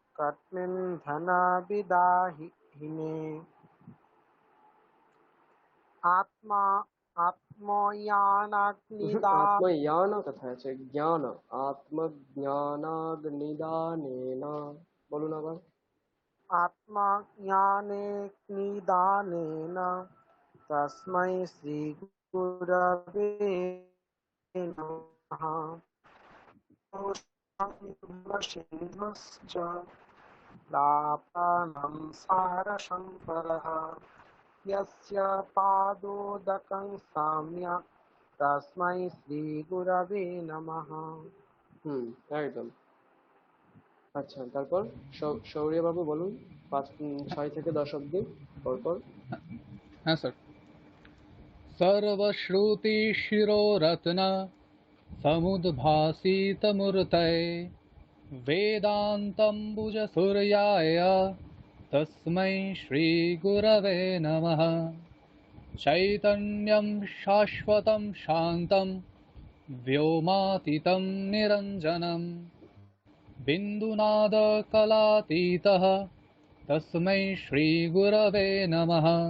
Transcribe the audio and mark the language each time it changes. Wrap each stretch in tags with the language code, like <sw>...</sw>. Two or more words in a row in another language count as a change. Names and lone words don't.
<sa>कर्मेन्धनविदाहिने आत्मा आत्मज्ञानाग्निदा</sa> <bn>আত্মজ্ঞান কোথায় আছে? জ্ঞান, আত্মজ্ঞানাগ্নিদানেন। বলুন আবার।</bn> <sa>आत्मज्ञानेऽग्निदानेन तस्मै श्रीगुरवे नमः। सिन्धुश्च प्रापणं सारसम्पदः यस्य पादोदकं सम्यक् तस्मै श्रीगुरवे नमः।</sa> <bn>একদম। আচ্ছা, তারপর শৌর্য বাবু বলুন 6 থেকে 10 অব্দি পরপর। হ্যাঁ স্যার।</bn> <sa>सर्वश्रुतिशिरोरत्न समुद्भासितमूर्तये वेदान्तम्बुजसूर्याय तस्मै श्रीगुरवे नमः। चैतन्यं शाश्वतं शान्तं व्योमातीतं निरञ्जनं बिन्दुनादकलातीतः तस्मै श्रीगुरवे नमः।</sa>